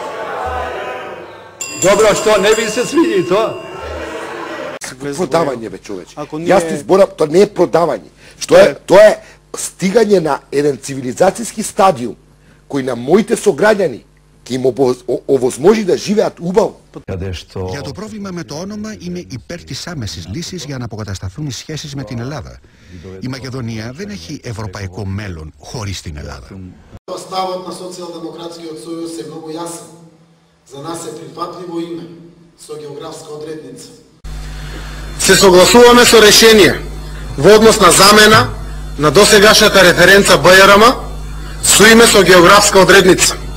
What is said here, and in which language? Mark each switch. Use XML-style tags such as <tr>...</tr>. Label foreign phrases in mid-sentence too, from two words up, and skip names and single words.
<mk>Добро, што не ви се свиди тоа? Продавање, бе, човече. Јас ти зборам, тоа не е продавање. Тоа е стигање на еден цивилизацијски стадиум кој на моите сограѓани ќе им овозможи да живеат убаво.</mk> <el>Για το πρόβλημα με το όνομα είναι υπέρ της άμεσης λύσης για να αποκατασταθούν οι σχέσεις με την Ελλάδα. Η Μακεδονία δεν έχει ευρωπαϊκό μέλλον χωρίς την Ελλάδα.</el> <mk>Ставот на Социјалдемократскиот сојуз е многу јасен. За нас е прифатливо име со географска одредница. Се согласуваме со решение во однос на замена на досегашната референца БРМ со име со географска одредница.</mk>